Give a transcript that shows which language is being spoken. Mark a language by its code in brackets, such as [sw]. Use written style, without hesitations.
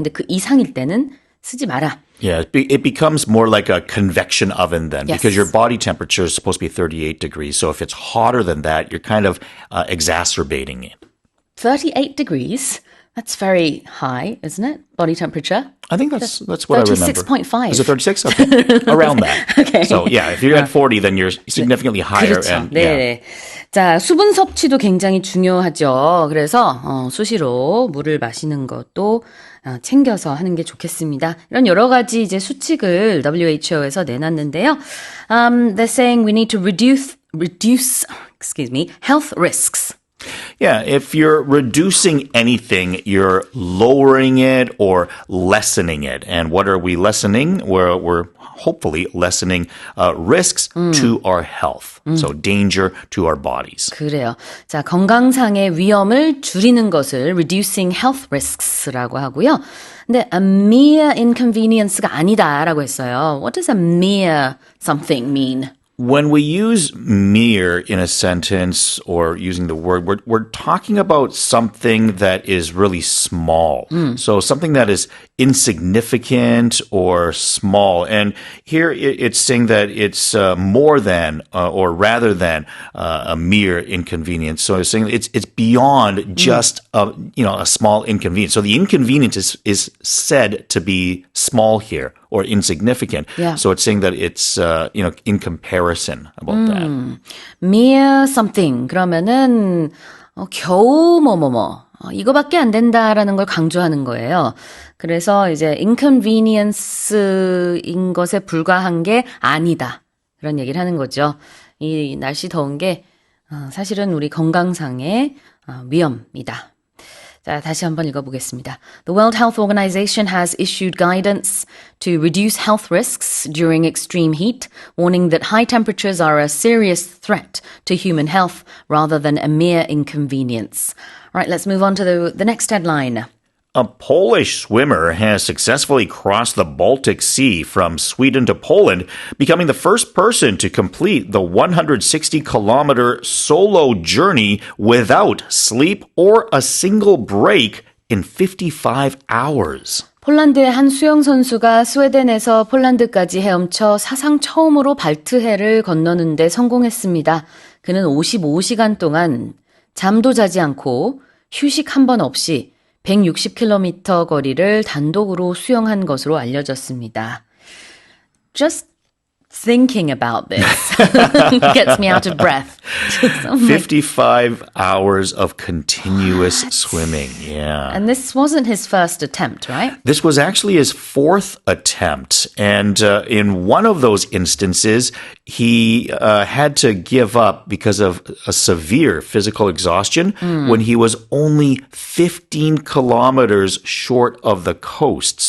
[ko] 근데 그 이상일 때는 쓰지 마라. [en] Yeah, it becomes more like a convection oven then, Yes. because your body temperature is supposed to be 38 degrees. So if it's hotter than that, you're kind of exacerbating it. 38 degrees. That's very high, isn't it? Body temperature. I think that's what I remember. 36.5. Is it 36? Okay. Around that. Okay. So yeah, if you're at 40, then you're significantly higher. [ko] 그렇죠. [en] And, [ko] 네. [en] yeah. [ko] 자, 수분 섭취도 굉장히 중요하죠. 그래서 수시로 물을 마시는 것도 챙겨서 하는 게 좋겠습니다. 이런 여러 가지 이제 수칙을 WHO에서 내놨는데요. [en] They're saying we need to reduce health risks. Yeah, if you're reducing anything, you're lowering it or lessening it. And what are we lessening? We're hopefully lessening risks to our health. So danger to our bodies. [ko] 그래요. 자, 건강상의 위험을 줄이는 것을 [en] reducing health risks [ko] 라고 하고요. 근데 [en] a mere inconvenience [ko] 가 아니다라고 했어요. [en] What does a mere something mean? When we use mere in a sentence or using the word, we're talking about something that is really small. So something that is insignificant or small. And here it's saying that it's more than or rather than a mere inconvenience. So it's saying it's beyond just a small inconvenience. So the inconvenience is said to be small here or insignificant. Yeah. So it's saying that it's in comparison about that. mere something [ko] 그러면은 겨우 이거밖에 안 된다라는 걸 강조하는 거예요. 그래서 이제 inconvenience인 것에 불과한 게 아니다. 그런 얘기를 하는 거죠. 이 날씨 더운 게 사실은 우리 건강상의 위험이다. 자, 다시 한번 읽어보겠습니다. [en] The World Health Organization has issued guidance to reduce health risks during extreme heat, warning that high temperatures are a serious threat to human health rather than a mere inconvenience. All right, let's move on to the next headline. A Polish swimmer has successfully crossed the Baltic Sea from Sweden to Poland, becoming the first person to complete the 160-kilometer solo journey without sleep or a single break in 55 hours. [ko] 폴란드의 한 수영 선수가 스웨덴에서 폴란드까지 헤엄쳐 사상 처음으로 발트해를 건너는데 성공했습니다. 그는 55시간 동안 잠도 자지 않고 휴식 한 번 없이 160km 거리를 단독으로 수영한 것으로 알려졌습니다. [en] Just thinking about this gets me out of breath. 55 hours of continuous swimming. Yeah. And this wasn't his first attempt, right? This was actually his fourth attempt. And in one of those instances, he had to give up because of a severe physical exhaustion when he was only 15 kilometers short of the coast.